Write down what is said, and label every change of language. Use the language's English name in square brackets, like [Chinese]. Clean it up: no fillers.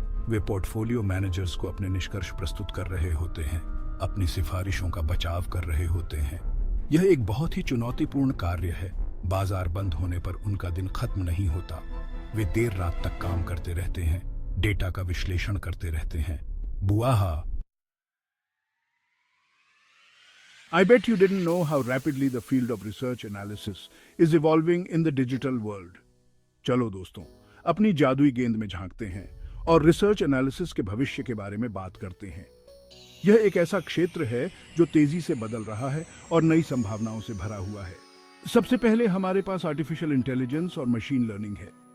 [Hindi] वे portfolio managers को अपने निष्कर्ष प्रस्तुत कर रहे होते हैं, अपनी सिफारिशों का बचाव कर रहे होते हैं। यह एक बहुत ही चुनौतीपूर्ण कार्य है। बाजार बंद होने पर उनका दिन खत्म नहीं होता। वे देर रात तक काम करते रहते हैं, डेटा का विश्लेषण करते रहते हैं। बुआहा। [English] I bet you didn't know how rapidly the field of research analysis is evolving in the digital world. [Hindi] चलो दोस्तों, अपनी जादुई गेंद में झांकते हैं और रिसर्च एनालिसिस के भविष्य के बारे में बात करते हैं। यह एक ऐसा क्षेत्र है जो तेजी से बदल रहा है और नई संभावनाओं से भरा हुआ है। सबसे पहले हमारे पास आर्टिफिशियल इंटेलिजेंस और मशीन लर्निंग है।